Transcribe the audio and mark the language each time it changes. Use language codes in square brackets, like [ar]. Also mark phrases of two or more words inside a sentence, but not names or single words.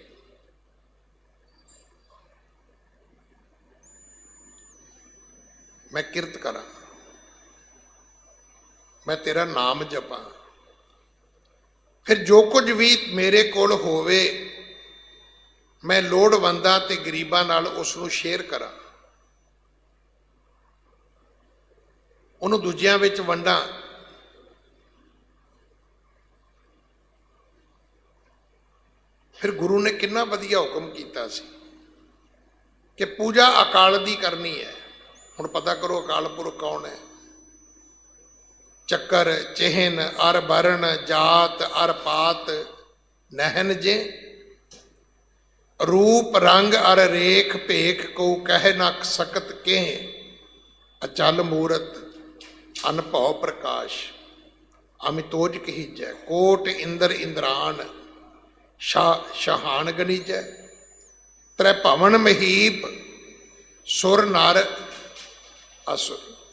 [pa] ਮੈਂ ਕਿਰਤ ਕਰਾਂ, ਮੈਂ ਤੇਰਾ ਨਾਮ ਜਪਾਂ, ਫਿਰ ਜੋ ਕੁਝ ਵੀ ਮੇਰੇ ਕੋਲ ਹੋਵੇ ਮੈਂ ਲੋੜਵੰਦਾਂ ਤੇ ਗਰੀਬਾਂ ਨਾਲ ਉਸਨੂੰ ਸ਼ੇਅਰ ਕਰਾਂ, ਉਨ੍ਹੋਂ ਨੇ ਦੂਜਿਆਂ ਵਿਚ ਵੰਡਾਂ। ਫਿਰ ਗੁਰੂ ਨੇ ਕਿੰਨਾ ਵਧੀਆ ਹੁਕਮ ਕੀਤਾ ਕਿ ਪੂਜਾ ਅਕਾਲ ਦੀ ਕਰਨੀ ਹੈ। ਹੁਣ ਪਤਾ ਕਰੋ ਅਕਾਲ ਪੁਰਖ ਕੌਣ ਹੈ। ਚੱਕ੍ਰ ਚਿਹਨ ਅਰ ਬਰਨ ਜਾਤਿ ਅਰ ਪਾਤਿ ਨਹਿਨ ਜਿਹ ਰੂਪ ਰੰਗ ਅਰ ਰੇਖ ਭੇਖ ਕੋਊ ਕਹਿ ਨ ਸਕਤ ਕਿਹ ਅਚਲ ਮੂਰਤਿ ਅਨਭਉ ਪ੍ਰਕਾਸ਼ ਅਮਿਤੋਜ ਕਹਿੱਜੈ ਕੋਟਿ ਇੰਦ੍ਰ ਇੰਦ੍ਰਾਣ ਸ਼ਾਹਾਣ ਗਣਿੱਜੈ ਤ੍ਰੈ ਭਵਣ ਮਹੀਪ ਸੁਰ ਨਰ ਅਸੁਰ